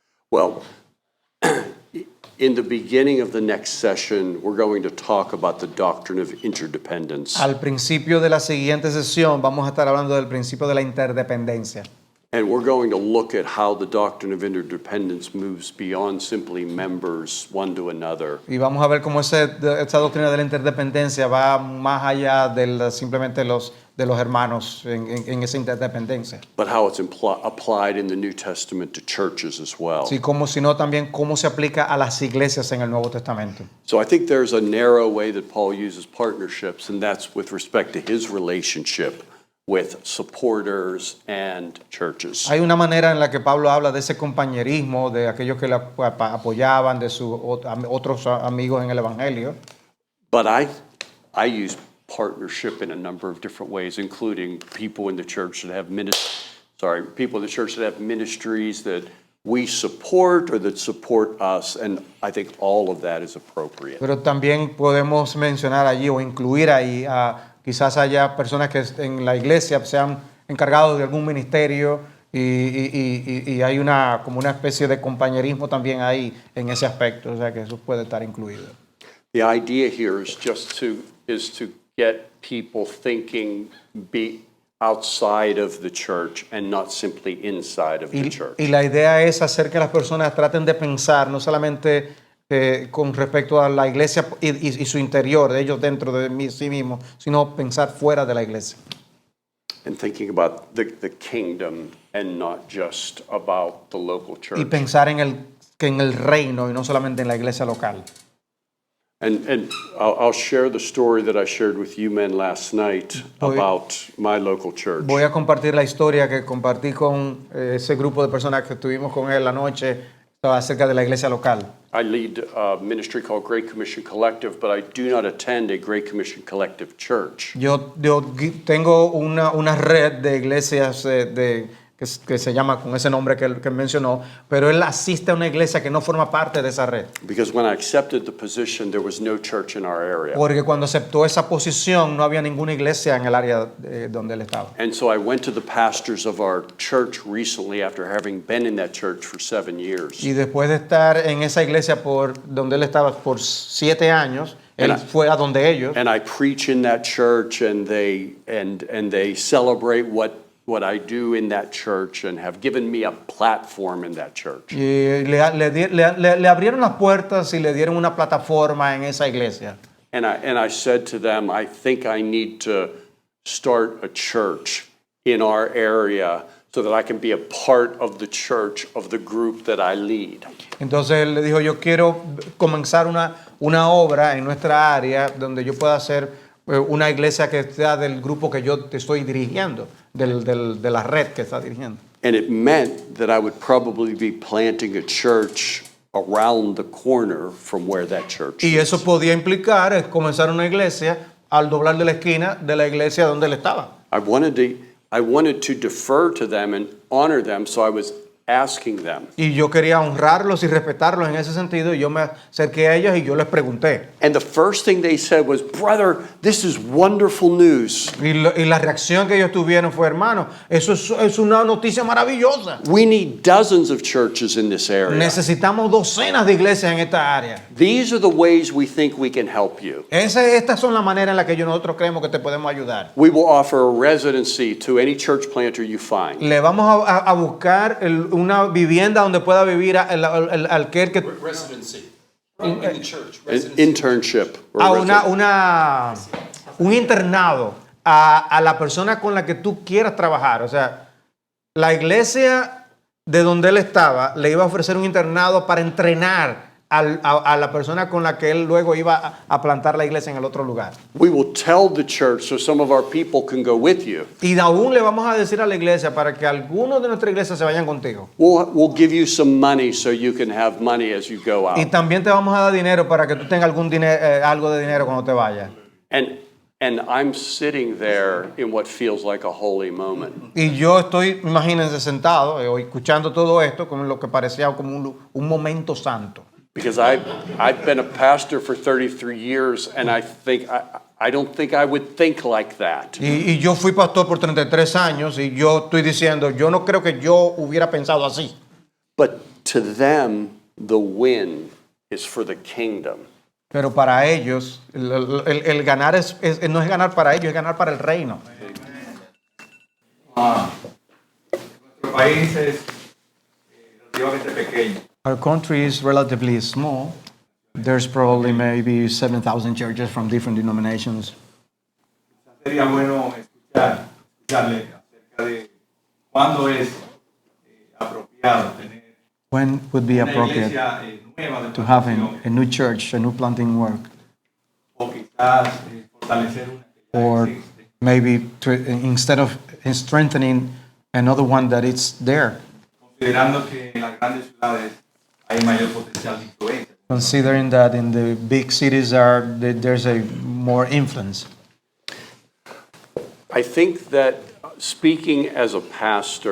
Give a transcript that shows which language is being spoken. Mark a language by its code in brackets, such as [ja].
[en] Well, in the beginning of the next session, we're going to talk about the doctrine of interdependence. [es] Al principio de la siguiente sesión vamos a estar hablando del principio de la interdependencia. [en] And we're going to look at how the doctrine of interdependence moves beyond simply members one to another. [es] Y vamos a ver cómo esa doctrina de la interdependencia va más allá de simplemente de los hermanos en esa interdependencia. [en] But how it's applied in the New Testament to churches as well. [es] Sí, sino también cómo se aplica a las iglesias en el Nuevo Testamento. [en] So I think there's a narrow way that Paul uses partnerships, and that's with respect to his relationship with supporters and churches. [es] Hay una manera en la que Pablo habla de ese compañerismo, de aquellos que le apoyaban, de sus otros amigos en el Evangelio. [en] But I use partnership in a number of different ways, including people in the church that have ministries that we support or that support us, and I think all of that is appropriate. [es] Pero también podemos mencionar allí o incluir ahí quizás haya personas que en la iglesia sean encargados de algún ministerio y hay como una especie de compañerismo también ahí en ese aspecto, o sea que eso puede estar incluido. [en] The idea here is to get people thinking outside of the church and not simply inside of the church. [es] Y la idea es hacer que las personas traten de pensar no solamente con respecto a la iglesia y su interior, de ellos dentro de sí mismos, sino pensar fuera de la iglesia. [en] And thinking about the kingdom and not just about the local church. [es] Y pensar en el reino y no solamente en la iglesia local. [en] And I'll share the story that I shared with you men last night about my local church. [es] Voy a compartir la historia que compartí con ese grupo de personas que estuvimos con él la noche acerca de la iglesia local. [en] I lead a ministry called Great Commission Collective, but I do not attend a Great Commission Collective church. [es] Yo tengo una red de iglesias que se llama con ese nombre que él mencionó, pero él asiste a una iglesia que no forma parte de esa red. [en] Because when I accepted the position, there was no church in our area. [es] Porque cuando aceptó esa posición no había ninguna iglesia en el área donde él estaba. [en] And so I went to the pastors of our church recently after having been in that church for 7 years. [es] Y después de estar en esa iglesia por donde él estaba por 7 años, él fue a donde ellos. [en] And I preach in that church, and they celebrate what I do in that church and have given me a platform in that church. [es] Y le abrieron las puertas y le dieron una plataforma en esa iglesia. [en] And I said to them, I think I need to start a church in our area so that I can be a part of the church of the group that I lead. [es] Entonces él le dijo, yo quiero comenzar una obra en nuestra área donde yo pueda hacer una iglesia que sea del grupo que yo te estoy dirigiendo, de la red que está dirigiendo. [en] And it meant that I would probably be planting a church around the corner from where that church [es] Y [en] is. [es] eso podía implicar comenzar una iglesia al doblar de la esquina de la iglesia donde él estaba. [en] I wanted to defer to them and honor them, so I was asking them. [es] Y yo quería honrarlos y respetarlos en ese sentido, y yo me acerqué a ellos y yo les pregunté. [en] And the first thing they said was, "Brother, this is wonderful news. [es] Y la reacción que ellos tuvieron fue, hermano, eso es una noticia maravillosa. [en] We need dozens of churches in this area. [es] Necesitamos docenas de iglesias en esta área. [en] These are the ways we think we can help you. [es] Estas son las maneras en las que nosotros creemos que te podemos ayudar. [en] We will offer a residency to any church planter you find. [es] Le vamos a buscar una vivienda donde pueda vivir aquel que [en] Residency. In the church. An internship. Or a residence. [es] un internado a la persona con la que tú quieras trabajar. O sea, la iglesia de donde él estaba le iba a ofrecer un internado para entrenar a la persona con la que él luego iba a plantar la iglesia en el otro lugar. [en] We will tell the church so some of our people can go with you. [es] Y aún le vamos a decir a la iglesia para que algunos de nuestra iglesia se vayan contigo. [en] We'll give you some money so you can have money as you go [es] Y [en] out. [es] también te vamos a dar dinero para que tú tengas algo de dinero cuando te vayas. [en] And I'm sitting there in what feels like a holy moment. [es] Y yo estoy, imagínense, sentado o escuchando todo esto como lo que parecía como un momento santo. [en] Because I've been a pastor for 33 years, and I don't think I would think like that. [es] Y yo fui pastor por 33 años y yo estoy diciendo, yo no creo que yo hubiera pensado así. [en] But to them, the win is for the kingdom. [es] Pero para ellos, el ganar no es ganar para ellos, es ganar para el reino. Nuestro país es relativamente pequeño. [en] Our country is relatively small. There's probably maybe 7,000 churches from different denominations. [es] Sería bueno escucharle acerca de cuándo es apropiado tener [en] When would be [es] una [en] appropriate [es] iglesia nueva de [en] to have [es] plantación, [en] a new church, a new planting work, [es] o quizás fortalecer una que ya [en] or [es] existe, [en] maybe instead of strengthening another one that is there, [es] considerando que en las grandes ciudades hay mayor potencial de influencia? [en] considering that in the big cities there's a more influence. I think that speaking as a pastor,